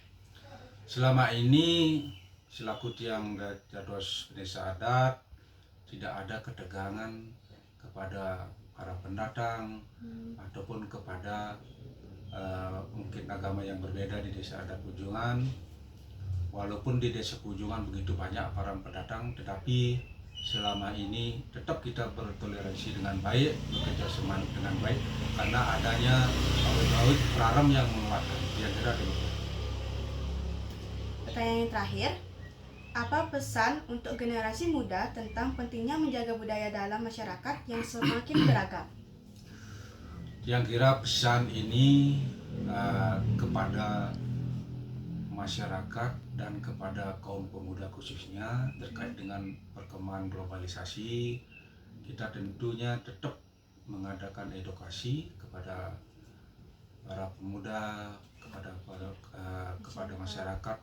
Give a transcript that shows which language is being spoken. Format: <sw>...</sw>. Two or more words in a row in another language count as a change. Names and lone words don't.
<id>Selama ini selaku</id> <ban>Tiang Dados</ban> <id>Desa Adat tidak ada ketegangan kepada para pendatang ataupun kepada mungkin agama yang berbeda di Desa Adat Pujungan. Walaupun di Desa Pujungan begitu banyak para pendatang, tetapi selama ini tetap kita bertoleransi dengan baik, bekerja sama dengan baik, karena adanya awik-awik perarem yang menguatkan. Kira-kira demikian. Pertanyaan yang terakhir, apa pesan untuk generasi muda tentang pentingnya menjaga budaya dalam masyarakat yang semakin beragam? Yang kira pesan ini kepada masyarakat dan kepada kaum pemuda khususnya terkait dengan perkembangan globalisasi, kita tentunya tetap mengadakan edukasi kepada para pemuda, kepada masyarakat.</id>